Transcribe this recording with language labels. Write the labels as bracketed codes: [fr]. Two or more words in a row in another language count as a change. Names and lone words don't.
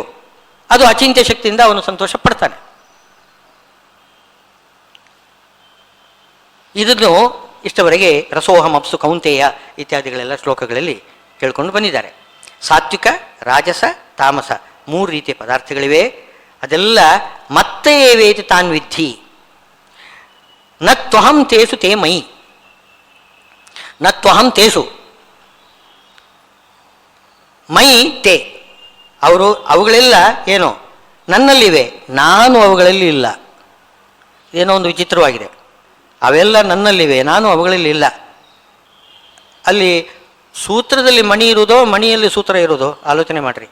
[kn] ಅದು ಅಚಿಂತ್ಯ ಶಕ್ತಿಯಿಂದ ಅವನು ಸಂತೋಷ ಪಡ್ತಾನೆ. ಇದನ್ನು ಇಷ್ಟವರೆಗೆ [sa] ರಸೋಹಂ ಅಪ್ಸು ಕೌಂತೆಯ [kn] ಇತ್ಯಾದಿಗಳೆಲ್ಲ ಶ್ಲೋಕಗಳಲ್ಲಿ ಕೇಳ್ಕೊಂಡು ಬಂದಿದ್ದಾರೆ. ಸಾತ್ವಿಕ, ರಾಜಸ, ತಾಮಸ 3 ರೀತಿಯ ಪದಾರ್ಥಗಳಿವೆ. ಅದೆಲ್ಲ ಮತ್ತೆ [sa] ಏವೇತಿ ತಾನ್ ವಿದ್ಧಿ ನ ತ್ವಹಂ ತೇಸು ತೇ ಮಯಿ, ನ ತ್ವಹಂ ತೇಸು ಮೈ ತೇ. [kn] ಅವುಗಳೆಲ್ಲ ಏನು ನನ್ನಲ್ಲಿವೆ, ನಾನು ಅವುಗಳಲ್ಲಿ ಇಲ್ಲ. ಏನೋ ಒಂದು ವಿಚಿತ್ರವಾಗಿದೆ. ಅವೆಲ್ಲ ನನ್ನಲ್ಲಿವೆ, ನಾನು ಅವುಗಳಲ್ಲಿ ಇಲ್ಲ. ಅಲ್ಲಿ ಸೂತ್ರದಲ್ಲಿ ಮಣಿ ಇರುವುದೋ, ಮಣಿಯಲ್ಲಿ ಸೂತ್ರ ಇರುವುದೋ ಆಲೋಚನೆ ಮಾಡಿರಿ.